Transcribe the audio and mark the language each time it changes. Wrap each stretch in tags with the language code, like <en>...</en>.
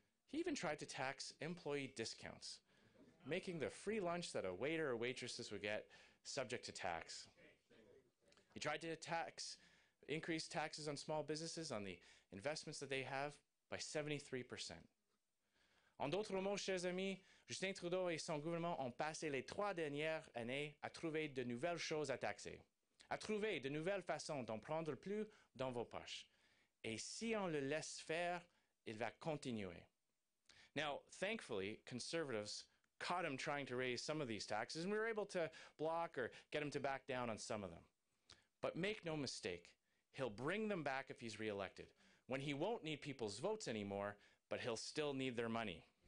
<en>He even tried to tax employee discounts, making the free lunch that a waiter or waitresses would get subject to tax. He tried to increase taxes on small businesses, on the investments that they have, by 73%.</en> <fr>En d'autres mots, chers amis, Justin Trudeau et son gouvernement ont passé les 3 dernières années à trouver de nouvelles choses à taxer, à trouver de nouvelles façons d'en prendre plus dans vos poches. Et si on le laisse faire, il va continuer.</fr> <en>Now, thankfully, conservatives caught him trying to raise some of these taxes, and we were able to block or get him to back down on some of them. But make no mistake, he'll bring them back if he's reelected, when he won't need people's votes anymore, but he'll still need their money.</en>